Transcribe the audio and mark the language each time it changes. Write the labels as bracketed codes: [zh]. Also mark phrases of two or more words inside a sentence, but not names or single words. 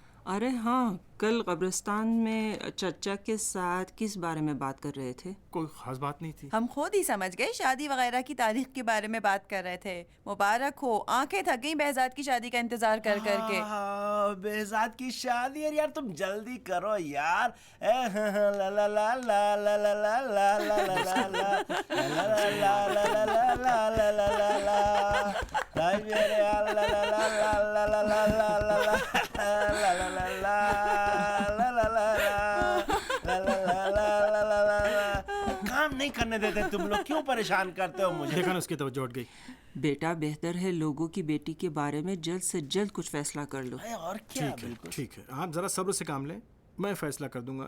[hi] अरे हाँ, कल कब्रिस्तान में चचा के साथ किस बारे में बात कर रहे थे? कोई खास बात नहीं थी। हम खुद ही समझ गए, शादी वगैरह की तारीख के बारे में बात कर रहे थे। मुबारक हो, आंखें थक गई बहजाद की शादी का इंतजार कर करके। बेहजाद की शादी? अरे यार तुम जल्दी करो यार। ला ला ला ला ला ला ला ला ला ला ला ला ला ला ला ला ला भाई मेरे ला ला ला ला ला ला ला ला ला ला ला ला ला ला ला काम नहीं करने देते तुम लोग, क्यों परेशान करते हो मुझे? देखा ना उसकी तवज्जो हट गई। बेटा बेहतर है लोगों की बेटी के बारे में जल्द से जल्द कुछ फैसला कर लो। और क्या? ठीक है, आप जरा सब्र से काम लें, मैं फैसला कर दूंगा।